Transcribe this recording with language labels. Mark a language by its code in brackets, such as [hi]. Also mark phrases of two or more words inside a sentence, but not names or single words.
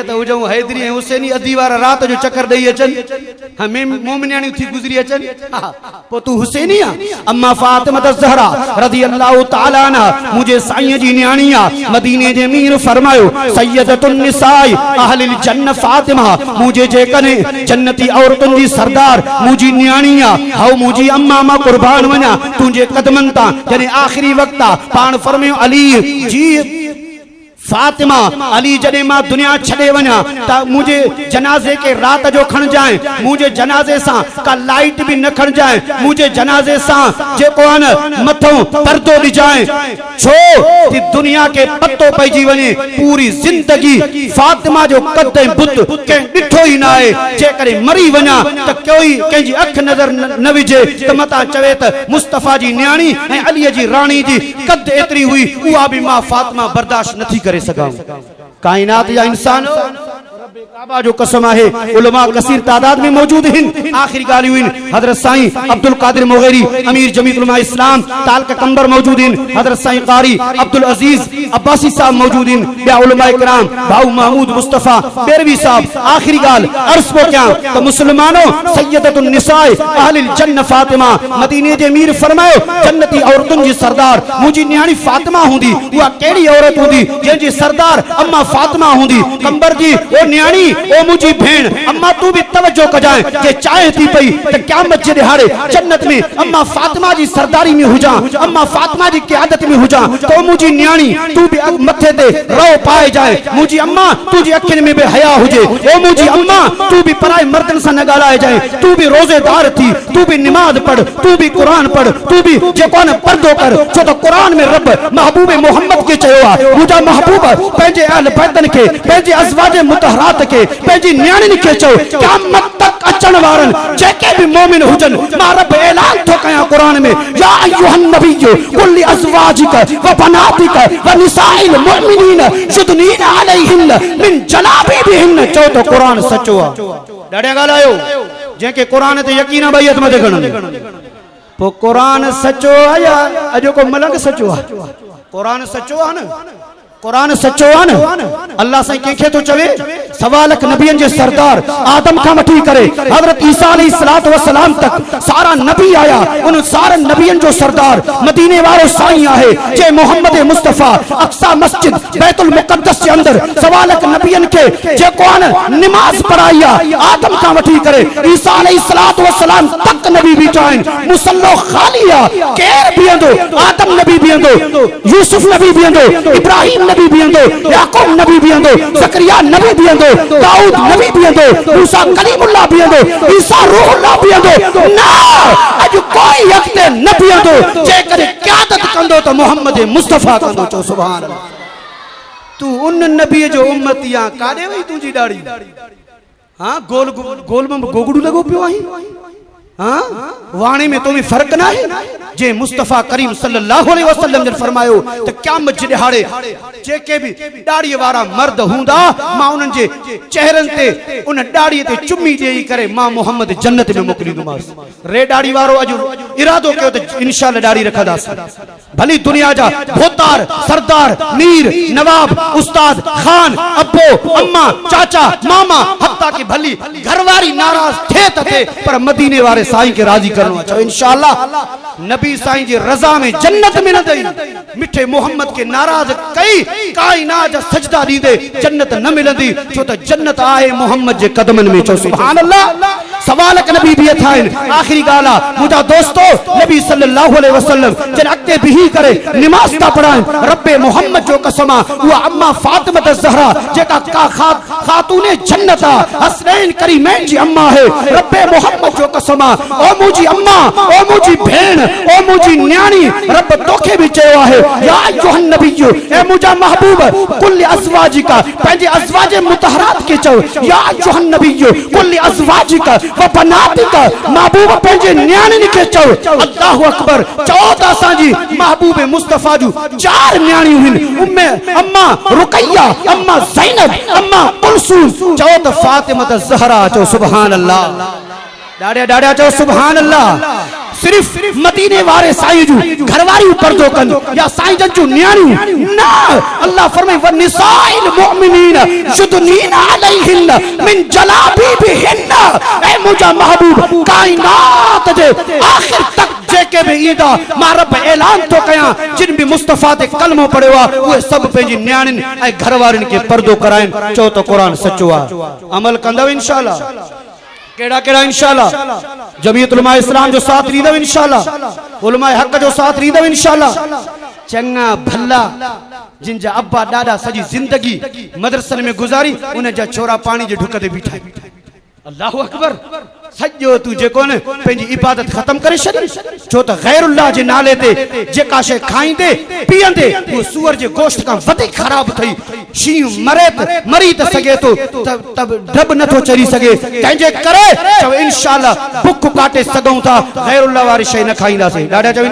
[sd] त हुजूं हैदरी ऐं हुसैनी अधी वारा रात जो चक्कर ॾेई अचनि हमें मोमिनियाणी थी गुज़री अचनि पोइ तू हुसैनी आहे अम्मा फातिमा ज़हरा [ar] رضي الله تعالى عنها [sd] मुझे साईं जी न्याणी आहे मदीने जे मीर फरमायो [ar] سيدة نساء أهل الجنة [sd] फातिमा मुझे जेकने जन्नती औरतुनि जी सरदार मुझी न्याणी आहे हाउ मुझी अम्मा मां कुर्बान वञा तुंहिंजे कदमनि तां जॾहिं आख़िरी वक़्तु आहे पाण फरमायो अली जी फातिमा अली जॾहिं मां दुनिया छॾे वञा त मुझे जनाज़े के रात जो खण जाए मुझे जनाज़े सां का लाइट भी न खण जाए मुझे जनाज़े सां जेको आहे न मथों पर्दो ॾिजाए छो कि दुनिया के पतो पइजी वञे पूरी जिंदगी फातिमा जो कद ऐं बुत कंहिं ॾिठो ई न आहे जेकॾहिं मरी वञा त कोई कंहिंजी अख नज़र न विझे त मता चवे त मुस्तफ़ा जी न्याणी ऐं अलीअ जी राणी जी कद एतिरी हुई उहा भी मां फातिमा बर्दाश्त नथी करे सघां कायनात जा इंसान काबा जो कसम है [ur] علما کثیر تعداد میں موجود ہیں [sd] आखिरी गाली हुई हजरत साईं अब्दुल कादिर मोगेरी अमीर जमीयत उलमा इस्लाम ताल का कंबर [ur] موجود ہیں [sd] हजरत साईं कारी अब्दुल अजीज अब्बासी साहब [ur] موجود ہیں [sd] या उलमा इकराम भाऊ महमूद मुस्तफा बेरवी साहब आखिरी गाल [ur] عرض کو کیا [sd] तो मुसलमानों [ar] سيدة نساء أهل الجنة [sd] फातिमा मदीने जे मीर फरमायो जन्नती औरतुनि जी सरदार मुझी न्याणी फातिमा हुंदी उहा केड़ी औरत हुंदी जंहिंजी सरदार अम्मा फातिमा हुंदी कंबर जी ओ न्याणी ओ मुझी भेण अम्मा तू भी तवज्जो कजाए जे चाहे थी पई त क़यामत जे दिहाड़े जन्नत में अम्मा फातिमा जी सरदारी में हुजा अम्मा फातिमा जी क़यादत में हुजा तो मुझी न्याणी तू भी मथे ते रो पाए जाए मुझी अम्मा तुझी अखिन में भी हया हुजे ओ मुझी अम्मा तू भी पराए मर्दन से न गालाए जाए तू भी रोजेदार थी तू भी नमाज पढ़ तू भी कुरान पढ़ तू भी जेको न पर्दो कर छो तो कुरान में रब महबूब मोहम्मद के चयो मुझा महबूब पंहिंजे अहल बैतन के पंहिंजे अज़वाज मुतहरात के पंहिंजी न्याणियुनि के चयो क़यामत तक अचण वारन जेके भी मोमिन हुजन मां रब ऐलान थो कयां कुरान में [ar] يا أيها النبي قل لأزواجك وبناتك ونساء المؤمنين يدنين عليهن من جلابيبهن [sd] चयो तो कुरान सचो आ ॾाढा ॻाल्हायो जेके कुरान ते यकीन बैयत मथे खणनि पो कुरान सचो आ या अॼो को मलंग सचो आ कुरान सचो आ न कुरान सचो आ न अल्लाह साईं कंहिंखे तो चवे सवा लख नबियन जे सरदार आदम खां वठी करे हजरत ईसा [ar] عليه الصلاة والسلام [sd] तक सारा नबी आया उन सारे नबियन जो सरदार मदीने वारो साईं आहे जे मोहम्मद मुस्तफा अक्सा मस्जिद बैतुल मुक़द्दस के अंदर सवा लख नबियन के जेको न नमाज पढ़ाई आदम खां वठी करे ईसा [ar] عليه الصلاة والسلام [sd] तक नबी बीठा आहिनि मुसल्लो खाली आ केर बीहंदो आदम नबी बीहंदो यूसुफ नबी बीहंदो इब्राहिम नबी बीहंदो याकूब नबी बीहंदो ज़करिया नबी बीहंदो दाऊद नबी बीहंदो मूसा कलीमुल्लाह बीहंदो ईसा रूहुल्लाह बीहंदो ना अज कोई अॻिते न बीहंदो जेकर क़यादत कंदो तो मोहम्मद मुस्तफा कंदो चो [ar] سبحان الله [sd] तू उन नबी जो उम्मती आ काॾे वई तुंहिंजी ॾाढ़ी हां गोल गोल में गोगड़ू लगो पियो आहीं हां वाणी में तो भी फर्क ना है जे मुस्तफा करीम [ar] صلى الله عليه وسلم [sd] ने फरमायो त क़यामत जे दिहाड़े जेके भी दाढ़ी वारा मर्द हुंदा मां उनन जे चेहरन ते उन दाढ़ी ते चुम्मी देई करे मां मोहम्मद जन्नत में मोकलींदुमास रे दाढ़ी वारो अज इरादो कयो त इंशाअल्लाह दाढ़ी रखदास भली दुनिया जा भोतार सरदार मीर नवाब उस्ताद खान अब्बो अम्मा चाचा मामा हत्ता के भली घरवारी नाराज थे थे पर मदीने वाले साईं के राजी करनो चाहो इंशाअल्लाह नबी साईं जी रजा में जन्नत में न दई मिठे मोहम्मद के नाराज कई कायनात जा सजदा दीदे जन्नत न मिलंदी छो त जन्नत आहे मोहम्मद जे कदमन में चो [ar] سبحان الله [sd] सवालक नबी भी थाइन आखिरी गाला मुझा दोस्तों नबी [ar] صلى الله عليه وسلم [sd] जन अक्ते भी करे नमाज ता पढ़ाए रब्बे मोहम्मद जो कसमा वो अम्मा फातिमा ज़हरा जेका का खातूने जन्नत हसनैन करीमैन जी अम्मा है रब्बे मोहम्मद जो कसमा ओ मुजी अम्मा ओ मुजी भेण ओ मुजी न्याणी रब तोखे भी चयो आहे [ar] يا أيها النبي [sd] ए मुजा महबूब [ar] قل لأزواجك [sd] पंहिंजे अज़वाज मुतहरात के चयो [ar] يا أيها النبي قل لأزواجك وبناتك [sd] महबूब पंहिंजे न्याणियुनि के चयो [ar] الله أكبر [sd] चओ त असांजी महबूब मुस्तफा जूं चार न्याणियूं आहिनि उम्मे अम्मा रुकैया अम्मा ज़ैनब अम्मा कुलसूम चओ त फातिमा ज़हरा चओ [ar] سبحان الله [sd] डाढ़िया डाढ़िया चओ [ar] سبحان الله [sd] सिर्फ मदीने वाले साईं जू घरवारी पर्दो कन या साईं जन जू न्याणियूं ना अल्लाह फरमाए [ar] ونساء المؤمنين يدنين عليهن من جلابيبهن [sd] ए मुजा महबूब कायनात जे आखिर तक जेके भी ईदा मां रब ऐलान तो कया जिन भी मुस्तफा ते कलमो पढ़ियो आ उहे सब पंहिंजी न्याणियुनि ऐं घरवारियुनि के पर्दो कराइन चओ तो कुरान सचो आ अमल कंदव इंशाअल्लाह केड़ा केड़ा इंशाअल्लाह जमीयत उलमा इस्लाम जो साथ रीदव इंशाअल्लाह उलमा हक जो साथ रीदव इंशाअल्लाह चंगा भला जिन जा अब्बा दादा सजी जिंदगी मदरसन में गुजारी उन जा छोरा पानी जे ढुक ते बीठा [ar] الله أكبر [sd] सजो तू जेको न पंहिंजी इबादत खत्म करे छॾी छो त गैरुल्लाह जे नाले ते जेका शइ खाईंदे पीअंदे वो सूअर जे गोश्त खां वधीक ख़राब थई शींह मरी त सघे तो तब ढब नथो चरी सघे तंहिंजे करे चओ इंशाअल्लाह बुख काटे सघूं था गैरुल्लाह वारी शइ न खाईंदासीं ॾाढा चओ